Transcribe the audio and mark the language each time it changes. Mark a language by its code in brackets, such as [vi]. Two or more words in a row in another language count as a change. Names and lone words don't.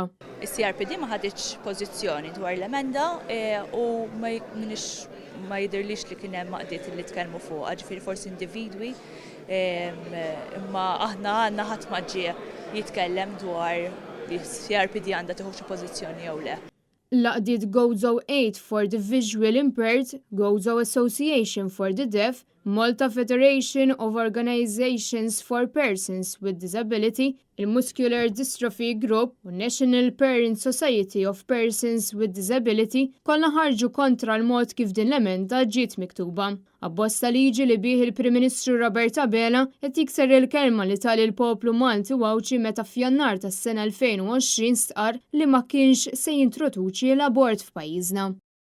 [mt] Is-CRPD ma ħaditx pożizzjoni dwar l-emenda u ma jidhirlix li kien hemm maqdiet li tkellmu fuqha, ġifieri forsi individwi imma aħna għandna ħadd ma ġie jitkellem dwar li CRPD għandha tieħu xi pożizzjoni jew le. L-għaqdiet Gozo Aid for the Visually Impaired, Gozo Association for the Deaf, Malta Federation of Organizations for Persons with Disability, il-Muscular Dystrophy Group u National Parent Society of Persons with Disability kollha ħarġu kontra l-mod kif din l-emenda ġiet miktuba. Abbosta liġi li bih il-Prim Ministru Roberta Bela qed jikser il-kelma li tali l-poplu Malti Għawċi meta f'Jannar tas-sena 2020 stqarr li ma kienx se jintroduċi l-abort f'pajjiżna.